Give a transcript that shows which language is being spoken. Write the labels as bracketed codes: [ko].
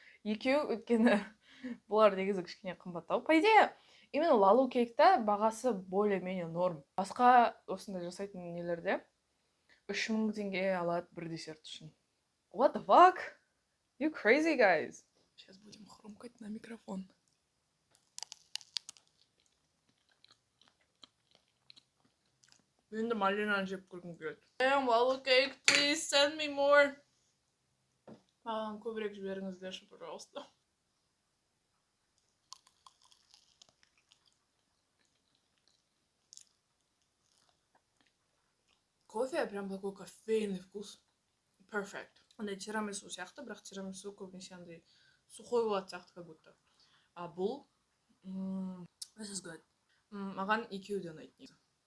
[kk] Екеуі өткені бұлар негізі кішкене қымбаттау. [ru] По идее, именно [kk] Lalu Cake'та бағасы [ru] более-менее норм. [kk] Басқа осындай жасайтын нелерде 3000 теңге алады бір десерт үшін. [en] What the fuck? You crazy guys? [ru] Сейчас будем хрумкать на микрофон. [kk] Енді малинаны жеп көргім келеді. [en] Damn, Lalu Cake, please send me more. [kk] Маған көбірек жіберіңіздерші, пожалуйста. [ru] Кофе прям такой кофейный вкус. [en] Perfect. [kk] Андай тирамису сияқты, бірақ тирамису көбінесе андай сухой болады сияқты, [ru] как будто. [kk] А бұл [en] this is good. [kk] Маған екеуі де ұнайды негізі.